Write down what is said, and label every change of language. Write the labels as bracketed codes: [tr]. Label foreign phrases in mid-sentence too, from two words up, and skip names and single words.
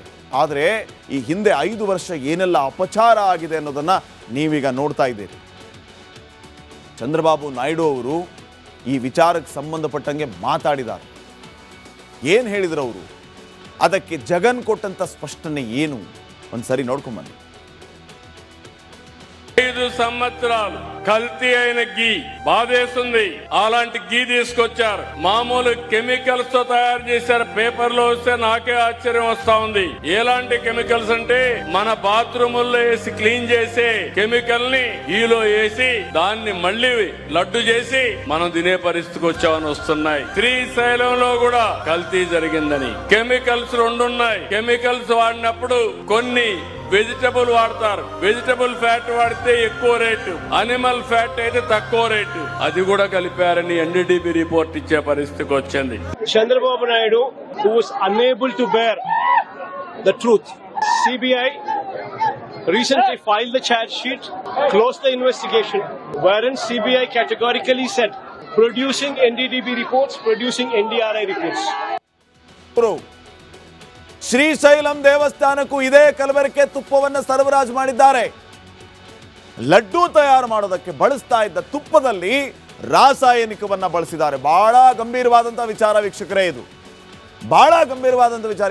[kn] ಆದರೆ ಈ ಹಿಂದೆ 5 ವರ್ಷ ಏನೆಲ್ಲ ಅಪಚಾರ ಆಗಿದೆ ಅನ್ನೋದನ್ನ ನೀವೀಗ ನೋಡ್ತಾ ಇದ್ದೀರಿ. ಚಂದ್ರಬಾಬು ನಾಯ್ಡು ಅವರು ಈ ವಿಚಾರಕ್ಕೆ ಸಂಬಂಧಪಟ್ಟಂಗೆ ಮಾತಾಡಿದ್ದಾರೆ. ಏನು ಹೇಳಿದ್ರು ಅವರು? ಅದಕ್ಕೆ ಜಗನ್ ಕೊಟ್ಟಂತ ಸ್ಪಷ್ಟನೆ ಏನು? ಒಂದ್ಸರಿ ನೋಡ್ಕೊಂಬನ್ನಿ. [te] 5 సంవత్సరాలు కల్తీ అయిన గీ బాధేస్తుంది. అలాంటి గీ తీసుకొచ్చారు. మామూలు కెమికల్స్ తో తయారు చేశారు. పేపర్ లో వస్తే నాకే ఆశ్చర్యం వస్తా ఉంది. ఎలాంటి కెమికల్స్ అంటే మన బాత్రూముల్లో వేసి క్లీన్ చేసే కెమికల్ ని గీలో వేసి దాన్ని మళ్ళీ లడ్డు చేసి మనం తినే పరిస్థితికి వచ్చామని వస్తున్నాయి. శ్రీశైలంలో కూడా కల్తీ జరిగిందని. కెమికల్స్ 2 ఉన్నాయి. కెమికల్స్ వాడినప్పుడు కొన్ని వెజిటబుల్ వాడతారు. [en] vegetable fat [te] వాడితే ఎక్కువ రేటు, [en] animal fat [te] అయితే తక్కువ రేటు. అది కూడా కలిపారని NDDB రిపోర్ట్ ఇచ్చే పరిస్థితికి వచ్చింది. [en] చంద్రబాబు నాయుడు who was unable to bear the truth. CBI recently filed the charge sheet, closed the investigation, wherein CBI categorically said producing NDDB reports, producing NDRI reports. [kn] ಶ್ರೀಶೈಲಂ ದೇವಸ್ಥಾನಕ್ಕೂ ಇದೇ ಕಲಬೆರಕೆ ತುಪ್ಪವನ್ನು ಸರಬರಾಜು ಮಾಡಿದ್ದಾರೆ. ಲಡ್ಡು ತಯಾರು ಮಾಡೋದಕ್ಕೆ ಬಳಸ್ತಾ ಇದ್ದ ತುಪ್ಪದಲ್ಲಿ ರಾಸಾಯನಿಕವನ್ನ ಬಳಸಿದ್ದಾರೆ. ಬಹಳ ಗಂಭೀರವಾದಂತಹ ವಿಚಾರ ವೀಕ್ಷಕರೇ, ಇದು ಬಹಳ ಗಂಭೀರವಾದಂತಹ ವಿಚಾರ.